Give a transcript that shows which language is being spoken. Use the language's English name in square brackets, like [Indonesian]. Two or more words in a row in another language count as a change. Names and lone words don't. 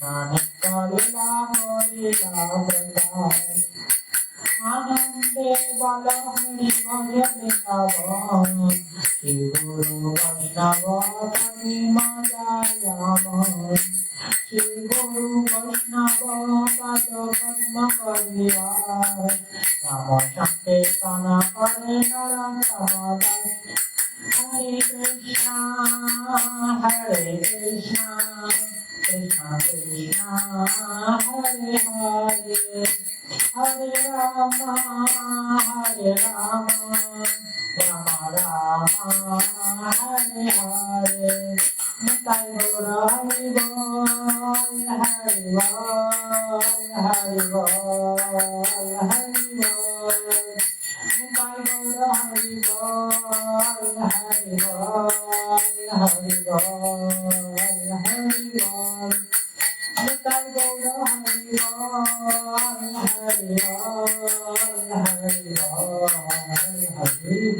[Bangla] নিত্য লীলা করিলা প্রকাশ, আনন্দে বল হরি ভজ বৃন্দাবন, শ্রী গুরু বৈষ্ণব কবি মজায়ামন, শ্রী গুরু বৈষ্ণব পদ পদ্ম করিয়ার, নাম সংকীর্তন করে নরোত্তম দাস। হরে কৃষ্ণ কৃষ্ণ কৃষ্ণ হরে হরে, [Hindi] हरे राम राम राम हरे हरे, निताय गौर हरि बोल हरि बोल हरि बोल हरि बोल, निताय गौर हरि बोल हरि बोल हरि बोल हरि बोल, निताय गौर हरि बोल हरि बोल हरि बोल हरि बोल।